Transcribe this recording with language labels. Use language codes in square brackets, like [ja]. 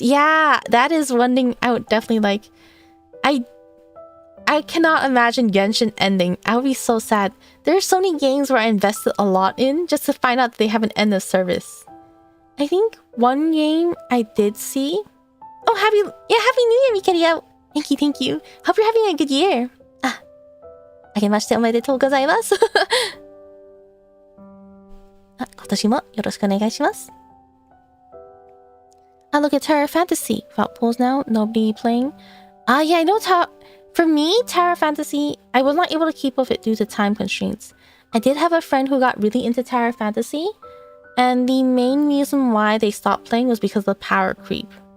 [en] Yeah, that is one thing I would definitely like. I cannot imagine Genshin ending. I would be so sad. There are so many games where I invested a lot in just to find out that they have an end of service. I think one game I did see Oh, happy New Year, Mikaria. Thank you. Hope you're having a good year. [ja] Ah, あけましておめでとうございます。あ、今年もよろしくお願いします。 [en] I look at Terra Fantasy. Without polls now, nobody playing. Yeah, I know for me, Terra Fantasy, I was not able to keep up with it due to time constraints. I did have a friend who got really into Terra Fantasy, and the main reason why they stopped playing was because of the power creep.